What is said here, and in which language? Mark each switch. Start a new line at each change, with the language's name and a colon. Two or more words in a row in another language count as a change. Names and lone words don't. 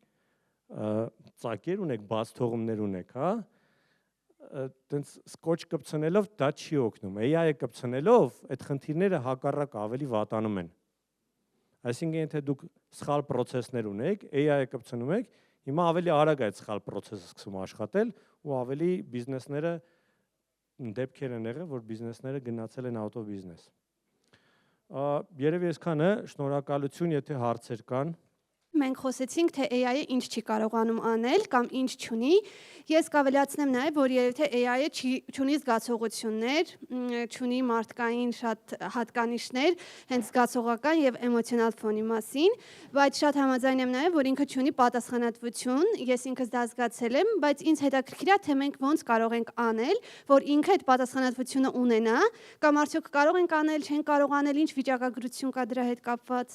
Armenian: ծակեր ունեք, բաց թողումներ ունեք, հա, տենց սկոչ կպցնելով դա չի օգնում։ AI-ը կպցնելով այդ խնդիրները հակառակ ավելի վատանում են։ Այսինքն եթե դուք սխալ process-ներ ունեք, AI-ը կպցնում եք, հիմա ավելի արագ այդ սխալ process-ը սկսում աշխատել ու ավելի բիզնեսները դեպքեր են եղել, որ բիզնեսները գնացել են
English: out of business։
Armenian: Երևի այսքանը, շնորհակալություն, եթե հարցեր կան։ Մենք խոսեցինք, թե AI-ը ինչ չի կարողանում անել կամ ինչ չունի։ Ես կավելացնեմ նաև, որ երբ թե AI-ը չունի զգացողություններ, չունի մարդկային շատ հատկանիշներ, հենց զգացողական եւ էմոցիոնալ ֆոնի մասին, բայց շատ համաձայն եմ նաև, որ ինքը չունի պատասխանատվություն, ես ինքս դա զգացել եմ, բայց ինձ հետաքրքիր է, թե մենք ոնց կարող ենք անել, որ ինքը այդ պատասխանատվությունը ունենա, կամ արդյոք կարող ենք անել, չենք կարող անել, ինչ վիճակագրություն կա դրա հետ կապված։